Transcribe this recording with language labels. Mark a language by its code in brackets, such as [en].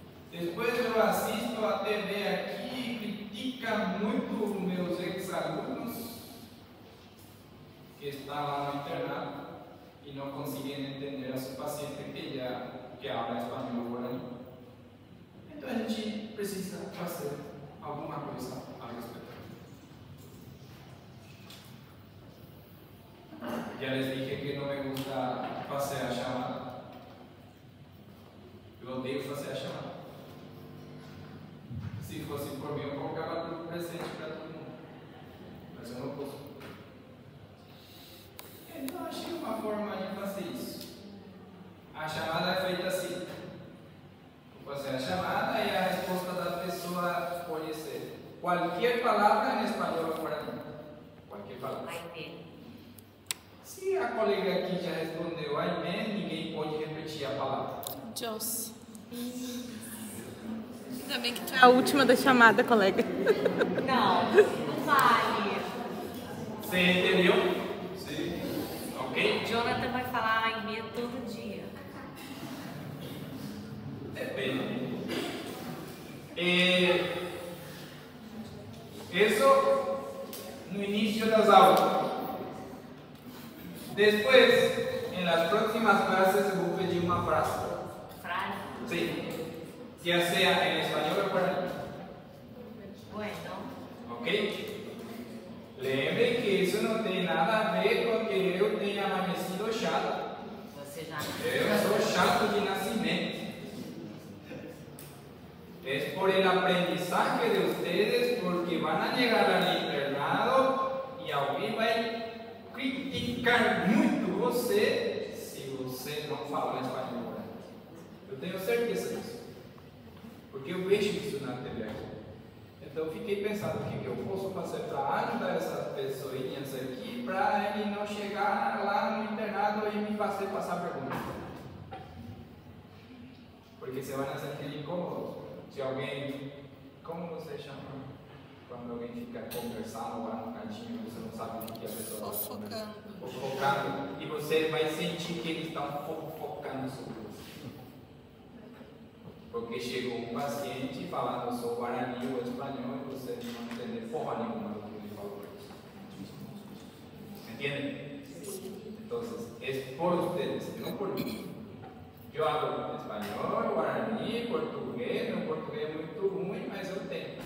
[es] Después yo asisto a TV aquí y critican mucho [pt] meus [es] ex-alumnos que estaban internados y no consiguen entender a su paciente que habla español o guaraní. [pt] Entonces a gente precisa hacer alguma coisa al respecto. [es] Ya les dije que no me gusta hacer a llamada. [pt] Eu odeio fazer a chamada. Se fosse por mim, eu colocava tudo presente para todo mundo. Mas eu não posso. Então, achei uma forma de fazer isso. A chamada é feita assim. Vou fazer a chamada e a resposta da pessoa pode ser qualquer palavra em espanhol ou guarani. Qualquer palavra. Se a colega aqui já respondeu Aimé, ninguém pode repetir a palavra. Jos. Ainda bem que tu é a última da chamada, colega. Não, não vale. Você entendeu? Sim. Ok? Jonathan vai falar Aimee todo dia. Depende. Isso no início das aulas. [es] Después, en las próximas clases, se voy a pedir una frase. ¿Frase? Sí. Ya sea en español o guaraní. Bueno. ¿Ok? [pt] Lembre [es] que eso no tiene nada a ver con que yo tenga amanecido chato. [pt] Você já... Eu sou chato de nascimento. [es] Es por el aprendizaje de ustedes, porque van a llegar al internado y alguien va a criticar [pt] muito você se você não fala espanhol. Eu tenho certeza disso, porque eu vejo isso na TV. Então eu fiquei pensando o que eu posso fazer para ajudar essas pessoinhas aqui, para ele não chegar lá no internado e me fazer passar perguntas. Porque você vai sentir incômodo. Se alguém, como você chama? Quando alguém fica conversando lá no cantinho, você não sabe o que a pessoa está falando. Fofocando. E você vai sentir que eles estão fofocando sobre você. Porque chegou um paciente falando sou guarani ou espanhol e você não entende porra nenhuma do que ele falou. [es] ¿Entienden? Entonces, es por ustedes, no por mí. [pt] Eu [es] hablo [pt] espanhol, guarani, português, meu português é muito ruim, mas eu tenho.